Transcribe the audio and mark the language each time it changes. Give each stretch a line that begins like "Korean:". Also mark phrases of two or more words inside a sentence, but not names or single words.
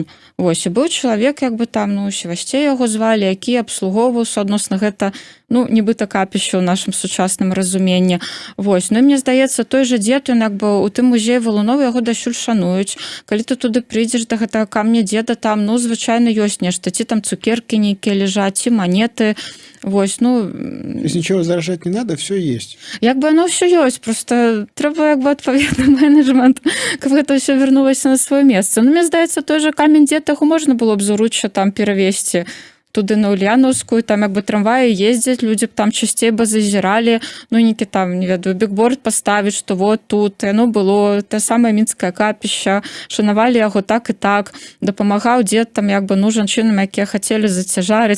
Belarusian: Вось, і быў чалавек, як бы там, ну, Севасцей яго звалі, які абслугоўваў суадносна гэта, ну, нібыта капішча ў нашым сучасным разуменні. Вось, ну, і мне здаецца, той же дзед, ён як бы у тым музеі валуноў яго дасюль шануюць. Калі ты туды прыйдзеш да гэтага камня дзеда, там, ну, звычайна ёсць нешта, ці там цукеркі нейкія ляжаць, ці манеты. Вось, ну...
Russian: То есть ничего заражать не надо, все есть.
Belarusian: Як бы
Russian: оно все
Belarusian: ёсць, просто трэба як бы адпаведны менеджмент, каб гэта ўсё вярнулася на сваё месца. Ну, мне здаецца, той же камень дзед, яго можна было б з уручча там перавесці туды на Ульянаўскую, там як бы трамваі ездзяць, людзі б там часцей бы зазіралі, ну, нейкі там, не ведаю, бікборд паставіць, што вот тут яно было, те самае мінскае капішча, шанавалі яго так і так, дапамагаў дзед там як бы, ну, жанчынам, якія хацелі зацяжарыць.